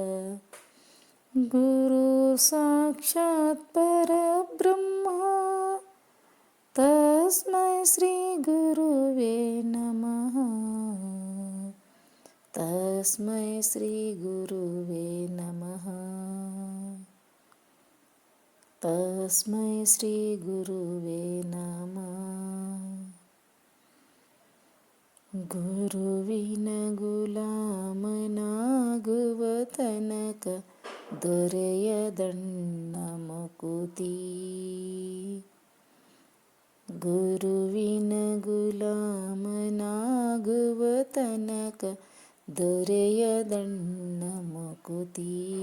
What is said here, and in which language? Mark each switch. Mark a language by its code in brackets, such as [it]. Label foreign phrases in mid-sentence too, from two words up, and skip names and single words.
[sa] ಗುರು ಸಾಕ್ಷಾತ್ ಪರಬ್ರಹ್ಮ, ತಸ್ಮೈ ಶ್ರೀ ಗುರುವೇ ನಮಃ. ತಸ್ಮೈ ಶ್ರೀ ಗುರುವೇ ನಮಃ. ತಸ್ಮೈ ಶ್ರೀ ಗುರುವೇ ನಮಃ. [kn] ಗುರುವಿನ ಗುಲಾಮನಾಗುವ ತನಕ ದೊರೆಯದಣ್ಣ ಮುಕುತಿ. ಗುರುವಿನ ಗುಲಾಮನಾಗುವ ತನಕ ದೊರೆಯದಣ್ಣ ಮುಕುತಿ.